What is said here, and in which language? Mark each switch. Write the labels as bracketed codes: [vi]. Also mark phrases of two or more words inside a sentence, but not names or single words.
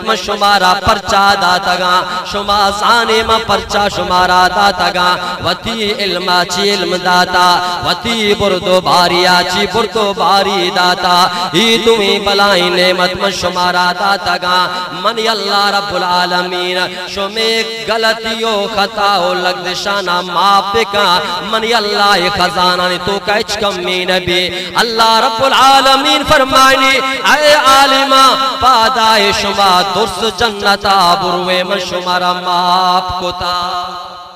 [bal] میں شمارا پرچا داتا گا، شما زانے میں پرچا شمارا داتا گا، وتی علم آچی علم داتا، وتی بردو آچی بردو باری داتا، ای دوئیں بلائیں نعمت میں شمارا داتا گا، منی اللہ رب العالمین شمی غلطیوں خطاؤ لگدشانہ معاف بکا، منی اللہ خزانہ نے [ur] تو کچھ کمی [bal] نبی، اللہ رب العالمین فرمائنی اے عالمہ پادائے شما درس جنتا بروے من شمارا معاف کتا،